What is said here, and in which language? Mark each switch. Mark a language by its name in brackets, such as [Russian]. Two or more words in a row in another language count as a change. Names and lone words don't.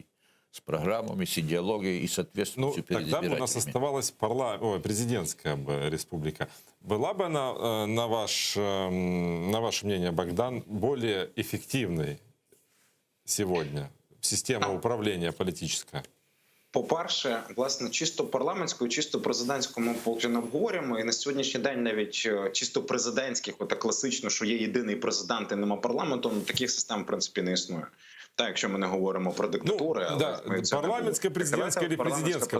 [Russian] С программами, с идеологией и соответственностью перед избирателями. Тогда бы у нас оставалась президентская бы республика. Была бы она, на ваше мнение, Богдан, более эффективной сегодня? Система управления политическая? [Ukrainian] По-перше, власне, чисто парламентську, чисто президентську ми поки не обговорюємо. І на сьогоднішній день навіть чисто президентських, отак класично, що є єдиний президент і нема парламенту, таких систем, в принципі, не існує. Так, якщо ми не говоримо про диктатури, але парламентська, президентська чи президентська